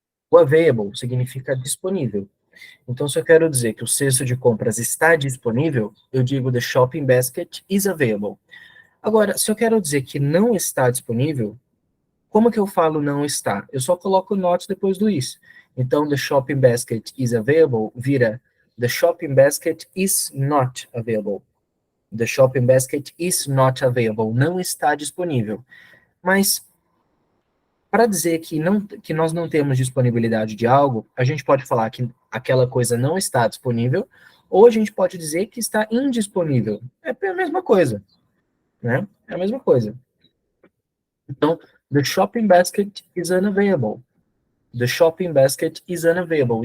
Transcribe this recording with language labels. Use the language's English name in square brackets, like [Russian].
[Portuguese] O available significa disponível. Então, se eu quero dizer que o cesto de compras está disponível, eu digo [English] the shopping basket is available. [Portuguese] Agora, se eu quero dizer que não está disponível, como que eu falo não está? Eu só coloco not depois do is. Então, [English] the shopping basket is available vira the shopping basket is not available. The shopping basket is not available. [Portuguese] Não está disponível. Mas para dizer que nós não temos disponibilidade de algo, a gente pode falar que aquela coisa não está disponível, ou a gente pode dizer que está indisponível. É a mesma coisa, né? É a mesma coisa. [English] Então, the shopping basket is unavailable. The shopping basket is unavailable.